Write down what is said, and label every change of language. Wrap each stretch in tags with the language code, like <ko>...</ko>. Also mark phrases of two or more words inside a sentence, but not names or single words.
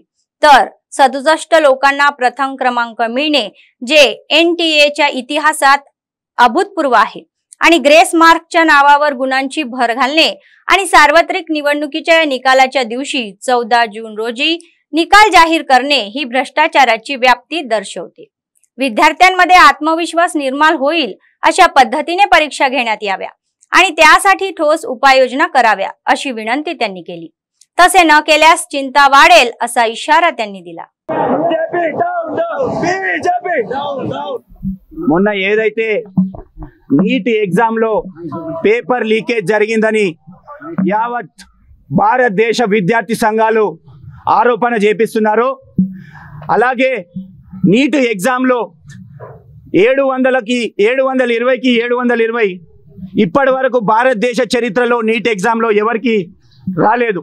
<mr>तर 67 लोकांना प्रथम क्रमांक मिळणे जे NTAच्या इतिहासात अभूतपूर्व आहे आणि ग्रेस मार्कच्या नावावर गुणांची भर घालणे आणि सार्वत्रिक निवडणुकीच्या निकालाच्या दिवशी 14 जून रोजी निकाल जाहीर करणे ही भ्रष्टाचाराची व्याप्ती दर्शवते. विद्यार्थ्यांमध्ये आत्मविश्वास निर्माण होईल अशा पद्धतीने परीक्षा घेण्यात याव्या आणि त्यासाठी ठोस उपाययोजना कराव्या अशी विनंती त्यांनी केली. तसे न केल्यास चिंता वाढेल असा इशारा त्यांनी दिला.</mr> <te>మొన్న ఏదైతే నీట్ ఎగ్జామ్ లో</te> <en>paper leakage</en> <te>జరిగిందని యావత్ భారతదేశ విద్యార్థి సంఘాలు ఆరోపణ చేపిస్తున్నారు. అలాగే నీట్ ఎగ్జామ్ లో 720కి 720 ఇప్పటి వరకు భారతదేశ చరిత్రలో నీట్ ఎగ్జామ్ లో ఎవరికి రాలేదు.</te>